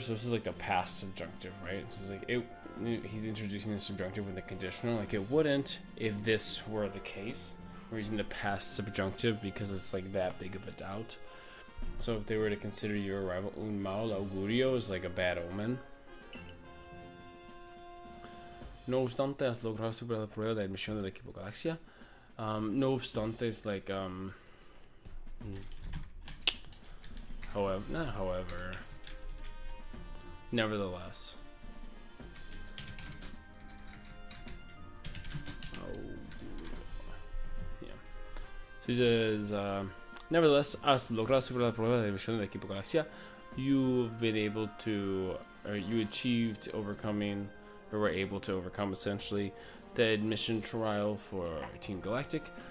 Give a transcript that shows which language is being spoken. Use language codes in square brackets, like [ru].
[en] So this is like a past subjunctive, right? So it's like he's introducing the subjunctive with the conditional. Like it wouldn't if this were the case. We're using the past subjunctive because it's like that big of a doubt. So if they were to consider your arrival [es] un mal augurio [en] is like a bad omen. [es] No obstante, has logrado superar la prueba de admisión del equipo Galaxia. [en] No obstante is like however, nevertheless. So he says, nevertheless, [es] has logrado superar la prueba de admisión del equipo Galaxia. [en] You've been able to, or you achieved overcoming, or were able to overcome essentially the admission trial for Team Galactic.